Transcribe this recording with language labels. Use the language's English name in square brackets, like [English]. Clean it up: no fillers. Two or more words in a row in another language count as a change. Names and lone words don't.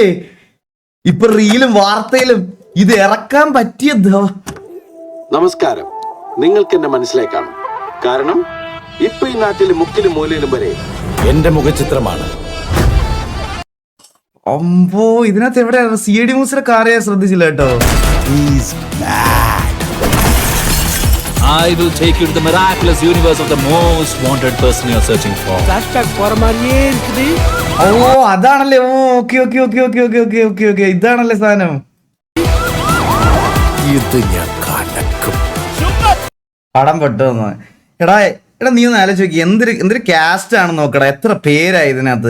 [Malayalam] ഇപ്പൊ റീലും വാർത്തയിലും ഇത് ഇറക്കാൻ പറ്റിയ. നമസ്കാരം. നിങ്ങൾക്ക് എന്നെ മനസ്സിലാക്കാം. കാരണം ഇപ്പൊ ഈ നാട്ടിലെ മുക്കിലും മൂലയിലും വരെ എന്റെ മുഖചിത്രമാണ്. അമ്പോ, ഇതിനകത്ത് എവിടെയാണ്? CID മൂസിലെ കാറ് ഞാൻ ശ്രദ്ധിച്ചില്ല കേട്ടോ. [English] I will take you to the miraculous universe of the most wanted person you're searching for. [Tamil] Flashback போற மாதிரியே இருக்குது. [Malayalam] ഓ അതാണല്ലേ. ഓക്കെ. ഇതാണല്ലേ സാധനം. ഇത് ഞാൻ കലക്കും. പടം പെട്ടെന്ന്. എടാ നീ ഒന്ന് ആലോചിച്ച് നോക്കി. എന്തൊരു കാസ്റ്റ് ആണ് നോക്കടാ. എത്ര പേരായി ഇതിനകത്ത്.